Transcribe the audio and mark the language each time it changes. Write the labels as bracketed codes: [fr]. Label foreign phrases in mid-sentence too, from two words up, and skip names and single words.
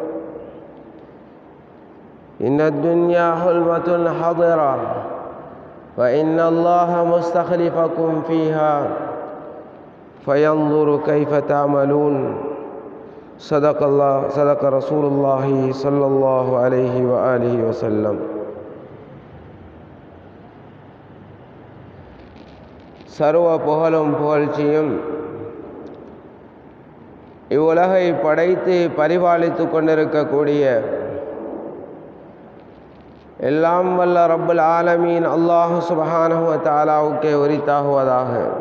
[ar] إن الدنيا حلوة حضرة وإن الله مستخلفكم فيها فينظر كيف تعملون صدق رسول الله صلى الله عليه وآله وسلم. [ta] சர்வ புகழும் புகழ்ச்சியும் இவ்வுலகை படைத்து பரிபாலித்து கொண்டிருக்கக்கூடிய எல்லாம் வல்ல [ar] رب العالمين الله سبحانه و [ta] தஆலாவுக்கே உரித்தாகுவதாக.